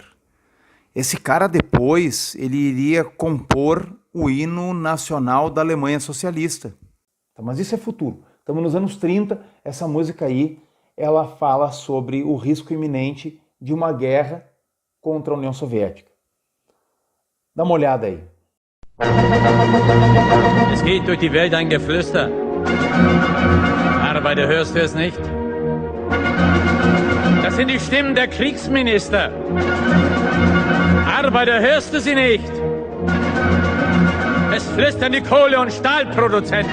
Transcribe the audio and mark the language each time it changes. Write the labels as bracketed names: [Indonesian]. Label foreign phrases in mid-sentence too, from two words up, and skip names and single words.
[Portuguese] Esse cara depois, ele iria compor o hino nacional da Alemanha Socialista. Mas isso é futuro. Estamos nos anos 30, essa música aí, ela fala sobre o risco iminente de uma guerra contra a União Soviética. Dá uma olhada aí. [German] Es geht durch die Welt ein Geflüster. Arbeiter, hörst du es nicht? Das sind die Stimmen der Kriegsminister. Arbeiter, hörst du sie nicht? Es flüstern die Kohle- und Stahlproduzenten.